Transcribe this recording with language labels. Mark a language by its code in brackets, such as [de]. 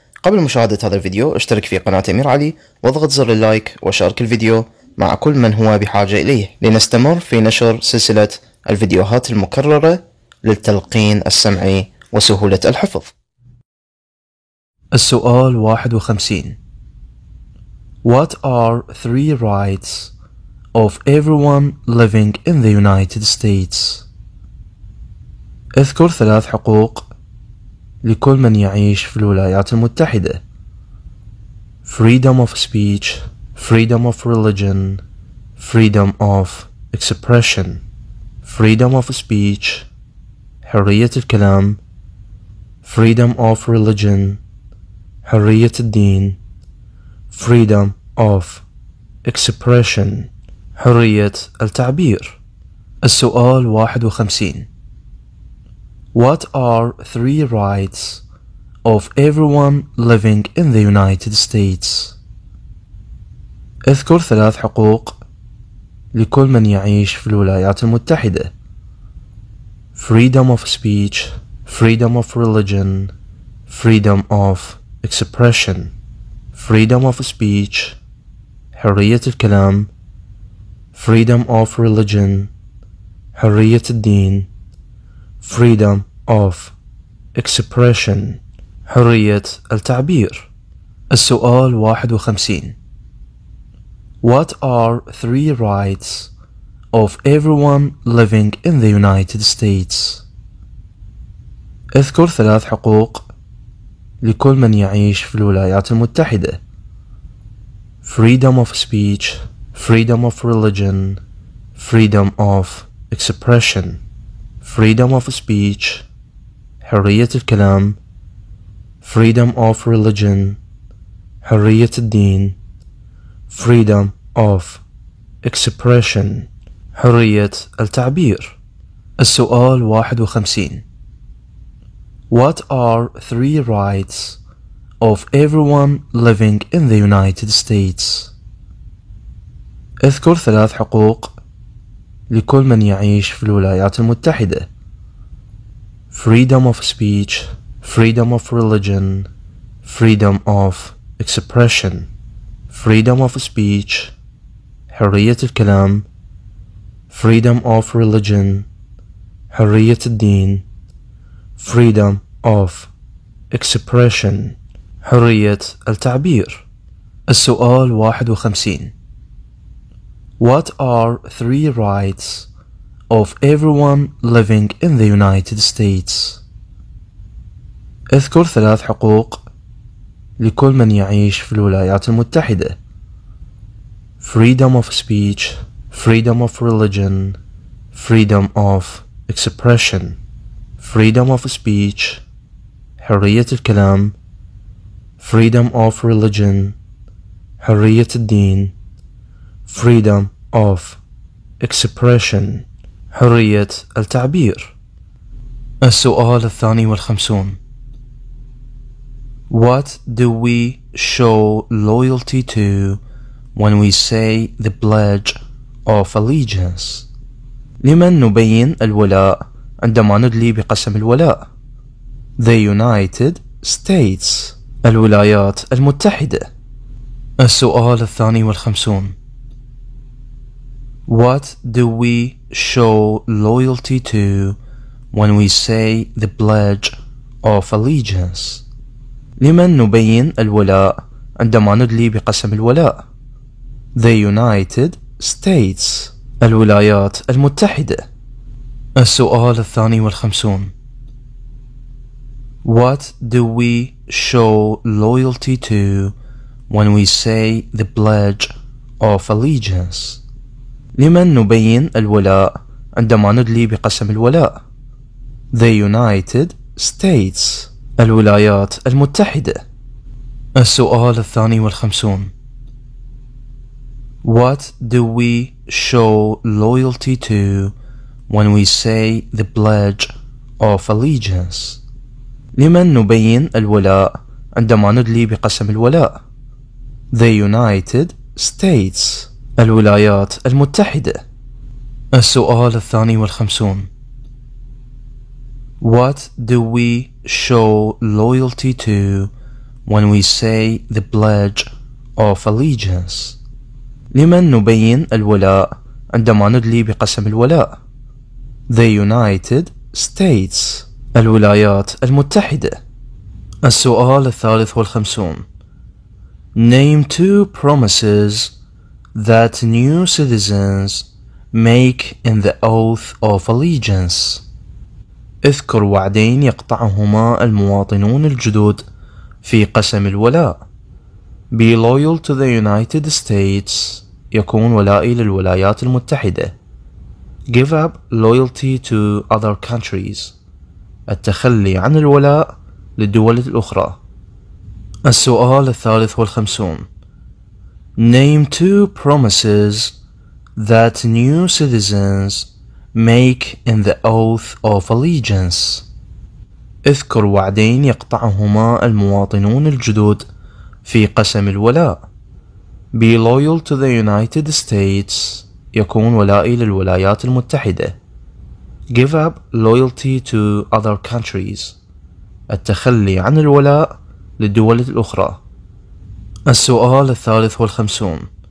[ar] قبل مشاهدة هذا الفيديو اشترك في قناة أمير علي واضغط زر اللايك وشارك الفيديو مع كل من هو بحاجة إليه لنستمر في نشر سلسلة الفيديوهات المكررة للتلقين السمعي وسهولة الحفظ. السؤال 51. [en] What are 3 rights of everyone living in the United States? [ar] اذكر 3 حقوق لكل من يعيش في الولايات المتحدة. [en] Freedom of speech, freedom of religion, freedom of expression. Freedom of speech, [ar] حرية الكلام. [en] Freedom of religion, [ar] حرية الدين. [en] Freedom of expression, [ar] حرية التعبير. السؤال 51. [en] What are 3 rights of everyone living in the United States? [ar] اذكر 3 حقوق لكل من يعيش في الولايات المتحدة. [en] Freedom of speech, freedom of religion, freedom of expression. Freedom of speech, [ar] حرية الكلام. [en] Freedom of religion, [ar] حرية الدين. [en] Freedom of expression, [ar] حرية التعبير. السؤال 51. [en] What are 3 rights of everyone living in the United States? [ar] اذكر 3 حقوق لكل من يعيش في الولايات المتحدة. [en] Freedom of speech, freedom of religion, freedom of expression. Freedom of speech, [ar] حرية الكلام. [en] Freedom of religion, [ar] حرية الدين. [en] Freedom of expression, [ar] حرية التعبير. السؤال 51. [en] What are 3 rights of everyone living in the United States? [ar] اذكر 3 حقوق لكل من يعيش في الولايات المتحدة. [en] Freedom of speech, freedom of religion, freedom of expression. Freedom of speech, [ar] حرية الكلام. [en] Freedom of religion, [ar] حرية الدين. [en] Freedom of expression, [ar] حرية التعبير. السؤال 51. [en] What are 3 rights of everyone living in the United States? [ar] اذكر 3 حقوق لكل من يعيش في الولايات المتحدة. [en] Freedom of speech, freedom of religion, freedom of expression. Freedom of speech, [ar] حرية الكلام. [en] Freedom of religion, [ar] حرية الدين. [en] Freedom of expression, [ar] حرية التعبير. السؤال 52. [en] What do we show loyalty to when we say the pledge of allegiance? [ar] لمن نبين الولاء عندما ندلي بقسم الولاء؟ The United States, الولايات المتحدة. السؤال 52. [en] What do we show loyalty to when we say the pledge of allegiance? [ar] لمن نبين الولاء عندما ندلي بقسم الولاء؟ The United States, الولايات المتحدة. السؤال 52. [en] What do we show loyalty to when we say the pledge of allegiance? [ar] لمن نبين الولاء عندما ندلي بقسم الولاء؟ The United States, الولايات المتحدة. السؤال 52. [en] What do we show loyalty to when we say the pledge of allegiance? [ar] لمن نبين الولاء عندما ندلي بقسم الولاء؟ The United States الولايات المتحدة. السؤال 52. [en] What do we show loyalty to when we say the pledge of allegiance؟ [ar] لمن نبين الولاء عندما ندلي بقسم الولاء؟ [en] The United States الولايات المتحدة. [ar] السؤال 53. [en] Name 2 promises that new citizens make in the oath of allegiance. [ar] اذكر وعدين يقطعهما المواطنون الجدد في قسم الولاء. [en] Be loyal to the United States [ar] يكون ولائي للولايات المتحدة. [en] Give up loyalty to other countries [ar] التخلي عن الولاء للدول الأخرى. السؤال 53. [en] Name 2 promises that new citizens make in the oath of allegiance. [ar] اذكر وعدين يقطعهما المواطنون الجدد في قسم الولاء. [en] Be loyal to the United States [ar] يكون ولائي للولايات المتحدة. [en] Give up loyalty to other countries [ar] التخلي عن الولاء للدول الأخرى. السؤال 53.